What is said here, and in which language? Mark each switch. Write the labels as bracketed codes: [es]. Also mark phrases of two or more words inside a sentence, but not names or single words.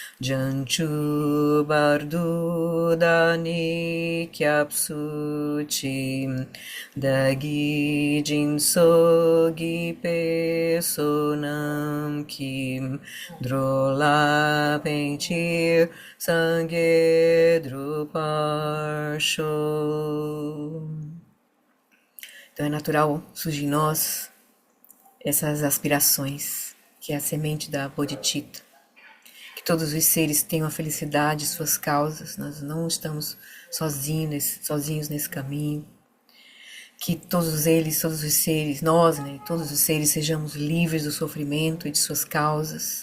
[bo] བྱང་ཆུབ་བར་དུ་བདག་ནི་སྐྱབས་སུ་མཆི་བདག་གིས་སྦྱིན་སོགས་བགྱིས་པའི་བསོད་ནམས་ཀྱིས་འགྲོ་ལ་ཕན་ཕྱིར་སངས་རྒྱས་འགྲུབ་པར་ཤོག. [pt] Então é natural surgir em nós essas aspirações, que é a semente da Bodhicitta. Que todos os seres tenham a felicidade, suas causas, nós não estamos sozinhos nesse caminho. Que todos eles, todos os seres, nós, todos os seres sejamos livres do sofrimento e de suas causas.